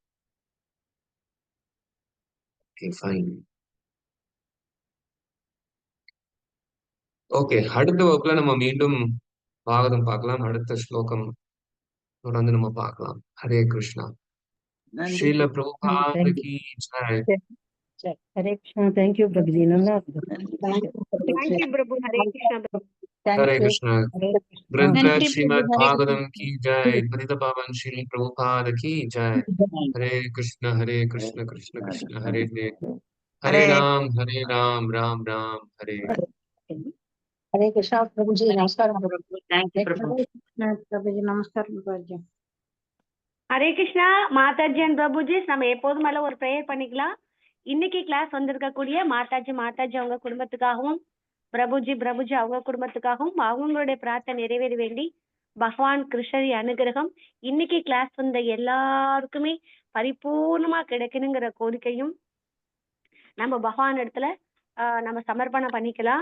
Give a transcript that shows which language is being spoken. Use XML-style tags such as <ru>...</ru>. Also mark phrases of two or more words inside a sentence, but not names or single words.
<en>Okay, fine. Okay.</en> <ta>அடுத்த வகுப்புல நம்ம மீண்டும் பாகவதம் பார்க்கலாம். அடுத்த ஸ்லோகம் தொடர்ந்து நம்ம பார்க்கலாம்.</ta> <sa>हरे कृष्ण.</sa> <ta>நன்றி.</ta> <hi>श्रील प्रभुपाद</hi> <en>Thank you.</en> <hi>की जय।</hi> <sa>हरे कृष्ण.</sa> <en>Thank you, Prabhuji. Nanda. Thank you,</en> <sa>Prabhu. हरे कृष्ण. हरे कृष्ण। हरे कृष्ण.</sa> <hi>ग्रंथ</hi> <ta>நன்றி பிரபு.</ta> <sa>श्रीमद् ஹரே भागवतम கிருஷ்ணா.</sa> <hi>की जय। पतित पावन श्री प्रभुपाद की जय।</hi> <sa>हरे कृष्ण कृष्ण कृष्ण हरे हरे, हरे राम राम राम हरे। हरे कृष्ण, Prabhuji. Namaskaram.</sa> <en>Thank you பிரபு.</en> <ta>Prabhuji, namaskaram, Prabhuji.</ta> <sa>हरे कृष्ण.</sa> <ta>மாதாஜி அண்ட் பிரபுஜி, நம்ம எப்போதும் மேல ஒரு ப்ரேயர் பண்ணிக்கலாம். இன்னைக்கு கிளாஸ் வந்திருக்கக்கூடிய மாதாஜி அவங்க குடும்பத்துக்காகவும், பிரபுஜி அவங்க குடும்பத்துக்காகவும் அவங்களுடைய பிரார்த்தனை நிறைவேற வேண்டி பகவான் கிருஷ்ணரி அனுகிரகம் இன்னைக்கு கிளாஸ் வந்த எல்லாருக்குமே பரிபூர்ணமா கிடைக்கணுங்கிற கோரிக்கையும் நம்ம பகவான் இடத்துல நம்ம சமர்ப்பணம் பண்ணிக்கலாம்.</ta>